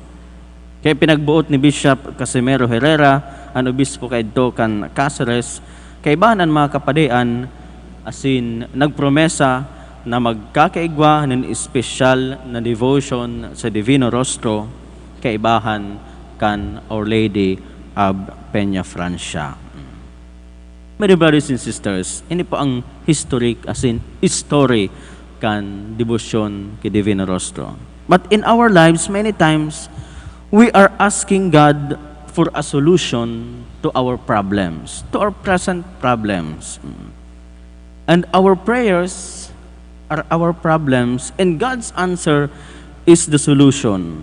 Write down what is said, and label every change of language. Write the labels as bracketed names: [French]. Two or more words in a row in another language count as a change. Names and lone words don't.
[Bikol] Kaya pinagbuot ni Bishop Casimero Herrera, ang obispo kaidto kan Cáceres, kay bahan ang mga kapadian, asin nagpromesa na magkakaigwa ng espesyal na devotion sa Divino Rostro, kay bahan kan Our Lady of Peña Francia. [English] My dear brothers and sisters, [Bikol] ini po ang historic asin history kan devotion kay Divino Rostro. [English] But in our lives, many times, we are asking God for a solution to our problems, to our present problems. And our prayers are our problems, and God's answer is the solution.